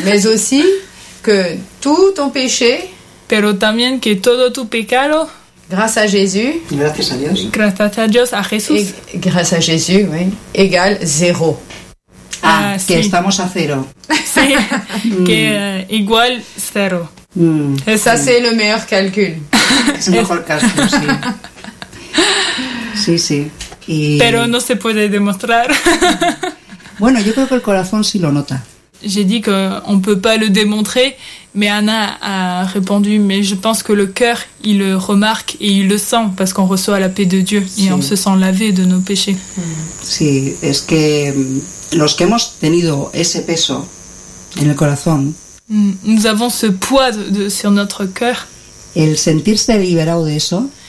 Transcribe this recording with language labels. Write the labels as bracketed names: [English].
[French] Mais aussi que tout ton péché [Spanish] pero también que todo tu pecado, [French] grâce à Jésus, [Spanish] gracias a Dios, gracias a Jesús, [French] grâce à Jésus, oui, égale zéro. [Spanish] Ah, que sí. Estamos a cero. Sí, que igual cero. [French] Ça, c'est le meilleur calcul. C'est le meilleur calcul, sí. [Spanish] Sí, sí. Y... pero no se puede demostrar. Bueno, yo creo que el corazón sí lo nota. [French] J'ai dit qu'on ne peut pas le démontrer, mais Anna a répondu, mais je pense que le cœur, il le remarque et il le sent, parce qu'on reçoit la paix de Dieu et [Spanish] sí. [French] On se sent lavé de nos péchés. [Spanish] Sí, es que los que hemos tenido ese peso en el corazón, [French] nous avons ce poids de, sur notre cœur, [Spanish] el sentirse liberado de eso,